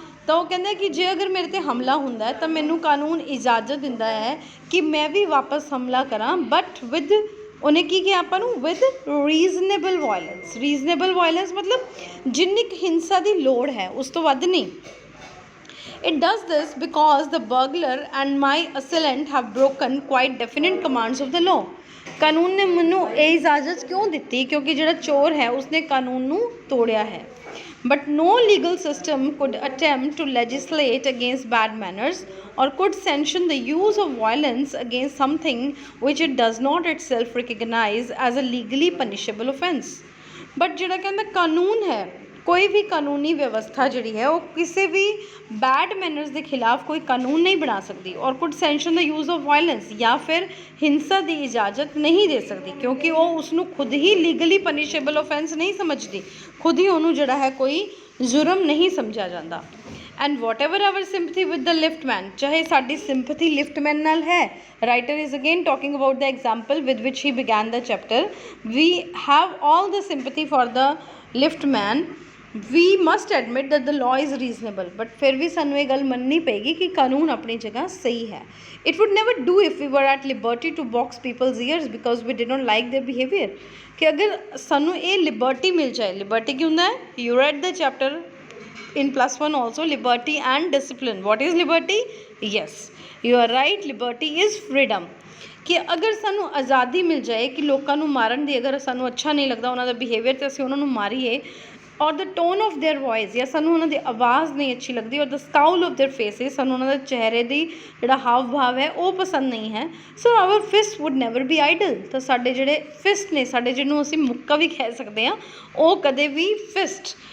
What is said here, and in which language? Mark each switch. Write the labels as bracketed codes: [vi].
[pa] ਤਾਂ ਉਹ ਕਹਿੰਦਾ ਕਿ ਜੇ ਅਗਰ ਮੇਰੇ 'ਤੇ ਹਮਲਾ ਹੁੰਦਾ ਹੈ ਤਾਂ ਮੈਨੂੰ ਕਾਨੂੰਨ ਇਜਾਜ਼ਤ ਦਿੰਦਾ ਹੈ ਕਿ ਮੈਂ ਵੀ ਵਾਪਸ ਹਮਲਾ ਕਰਾਂ, [en] but with, [pa] ਉਹਨੇ ਕੀ ਕਿਹਾ ਆਪਾਂ ਨੂੰ? [en] With reasonable violence. [pa] Reasonable violence ਮਤਲਬ ਜਿੰਨੀ ਕੁ ਹਿੰਸਾ ਦੀ ਲੋੜ ਹੈ ਉਸ ਤੋਂ ਵੱਧ ਨਹੀਂ. [en] It does this because the burglar and my assailant have broken quite definite commands of the law. [pa] ਕਾਨੂੰਨ ਨੇ ਮੈਨੂੰ ਇਹ ਇਜਾਜ਼ਤ ਕਿਉਂ ਦਿੱਤੀ? ਕਿਉਂਕਿ ਜਿਹੜਾ ਚੋਰ ਹੈ ਉਸਨੇ ਕਾਨੂੰਨ ਨੂੰ ਤੋੜਿਆ ਹੈ. [en] But no legal system could attempt to legislate against bad manners or could sanction the use of violence against something which it does not itself recognize as a legally punishable offence. [pa] But ਜਿਹੜਾ ਕਹਿੰਦਾ ਕਾਨੂੰਨ ਹੈ, ਕੋਈ ਵੀ ਕਾਨੂੰਨੀ ਵਿਵਸਥਾ ਜਿਹੜੀ ਹੈ ਉਹ ਕਿਸੇ ਵੀ ਬੈਡ ਮੈਨਰਸ ਦੇ ਖਿਲਾਫ ਕੋਈ ਕਾਨੂੰਨ ਨਹੀਂ ਬਣਾ ਸਕਦੀ [en] or could sanction the use of violence, [pa] ਜਾਂ ਫਿਰ ਹਿੰਸਾ ਦੀ ਇਜਾਜ਼ਤ ਨਹੀਂ ਦੇ ਸਕਦੀ, ਕਿਉਂਕਿ ਉਹ ਉਸਨੂੰ ਖੁਦ ਹੀ [en] legally punishable offence [pa] ਨਹੀਂ ਸਮਝਦੀ, ਖੁਦ ਹੀ ਉਹਨੂੰ ਜਿਹੜਾ ਹੈ ਕੋਈ ਜੁਰਮ ਨਹੀਂ ਸਮਝਿਆ ਜਾਂਦਾ. [en] and what ever hour sympathy with the ਲਿਫਟਮੈਨ, [pa] ਚਾਹੇ ਸਾਡੀ ਸਿੰਪਥੀ ਲਿਫਟਮੈਨ ਨਾਲ ਹੈ. [en] Writer is again talking about the example with which he began the chapter. We have all the sympathy for the liftman. We must admit that the law is reasonable, but [pa] ਫਿਰ ਵੀ ਸਾਨੂੰ ਇਹ ਗੱਲ ਮੰਨਣੀ ਪਏਗੀ ਕਿ ਕਾਨੂੰਨ ਆਪਣੀ ਜਗ੍ਹਾ ਸਹੀ ਹੈ. [en] It would never do if we were at liberty to box people's ears because we did not like their behaviour. [pa] ਕਿ ਅਗਰ ਸਾਨੂੰ ਇਹ ਲਿਬਰਟੀ ਮਿਲ ਜਾਏ, ਲਿਬਰਟੀ ਕੀ ਹੁੰਦਾ ਹੈ? [en] You read the chapter in +1 also, liberty and discipline. What is liberty? Yes, you are right, liberty is freedom. [pa] ਕਿ ਅਗਰ ਸਾਨੂੰ ਆਜ਼ਾਦੀ ਮਿਲ ਜਾਏ ਕਿ ਲੋਕਾਂ ਨੂੰ ਮਾਰਨ ਦੀ, ਅਗਰ ਸਾਨੂੰ ਅੱਛਾ ਨਹੀਂ ਲੱਗਦਾ ਉਹਨਾਂ ਦਾ ਬਿਹੇਵੀਅਰ ਅਤੇ ਅਸੀਂ ਉਹਨਾਂ ਨੂੰ ਮਾਰੀਏ, [en] or the tone of their voice, [pa] ਜਾਂ ਸਾਨੂੰ ਉਹਨਾਂ ਦੀ ਆਵਾਜ਼ ਨਹੀਂ ਅੱਛੀ ਲੱਗਦੀ, [en] or the scowl of their faces, [pa] ਸਾਨੂੰ ਉਹਨਾਂ ਦੇ ਚਿਹਰੇ ਦੀ ਜਿਹੜਾ ਹਾਵ ਭਾਵ ਹੈ ਉਹ ਪਸੰਦ ਨਹੀਂ ਹੈ. [en] So our fist would never be idle. [pa] ਤਾਂ ਸਾਡੇ ਜਿਹੜੇ ਫਿਸਟ ਨੇ, ਸਾਡੇ ਜਿਹਨੂੰ ਅਸੀਂ ਮੁੱਕਾ ਵੀ ਕਹਿ ਸਕਦੇ ਹਾਂ, ਉਹ ਕਦੇ ਵੀ ਫਿਸਟ